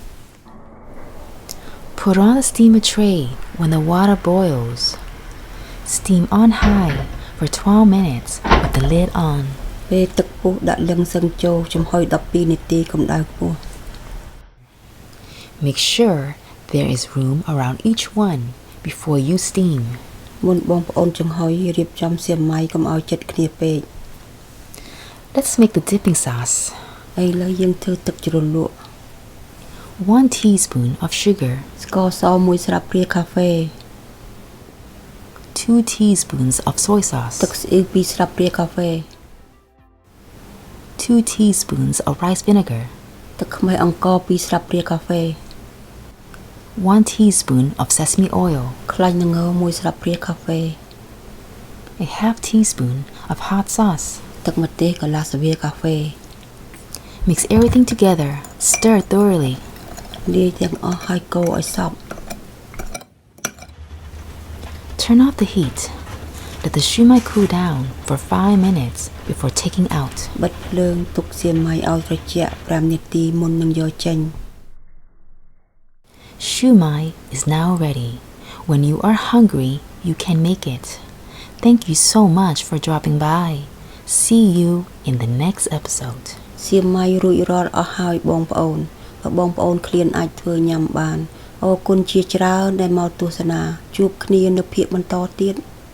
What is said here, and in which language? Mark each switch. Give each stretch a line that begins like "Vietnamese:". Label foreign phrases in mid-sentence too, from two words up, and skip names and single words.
English: Put on the steamer tray when the water boils. Steam on high for 12 minutes with the lid on.
Khmer: ពេលទឹកពុះដាក់លឹងសឹងចូលចំហុយ12នាទីកម្ដៅខ្ពស់
English: Make sure there is room around each one before you steam.
Khmer: មុនបងប្អូនចំហុយរៀបចំសៀមម៉ាយកុំឲ្យជិតគ្នាពេក
English: Let's make the dipping sauce.
Khmer: ឥឡូវយើងធ្វើទឹកជ្រលក់
English: 1 teaspoon of sugar.
Khmer: ស្ករស1ស្លាបព្រាកាហ្វេ
English: 2 teaspoons of soy sauce.
Khmer: ទឹកស្អ៊ីវ2ស្លាបព្រាកាហ្វេ
English: 2 teaspoons of rice vinegar.
Khmer: ទឹកខ្មេះអង្ករ2ស្លាបព្រាកាហ្វេ
English: 1 teaspoon of sesame oil.
Khmer: ខ្លាញ់ល្ង1ស្លាបព្រាកាហ្វេ
English: A half teaspoon of hot sauce.
Khmer: ទឹកម្ទេសកន្លះស្វាកាហ្វេ
English: Mix everything together. Stir thoroughly.
Khmer: លាយទាំងអស់ហើយកូរឲ្យសព្វ
English: Turn off the heat. Let the shumai cool down for 5 minutes before taking out.
Khmer: បិទភ្លើងទុកសៀមម៉ៃឲ្យត្រជាក់5នាទីមុននឹងយកចេញ
English: Shumai is now ready. When you are hungry, you can make it. Thank you so much for dropping by. See you in the next episode.
Khmer: សៀមម៉ៃរួចរាល់អស់ហើយបងប្អូនបើបងប្អូនឃ្លានអាចធ្វើញ៉ាំបានអរគុណជាច្រើនដែលមកទស្សនាជួបគ្នានៅភាគបន្តទៀត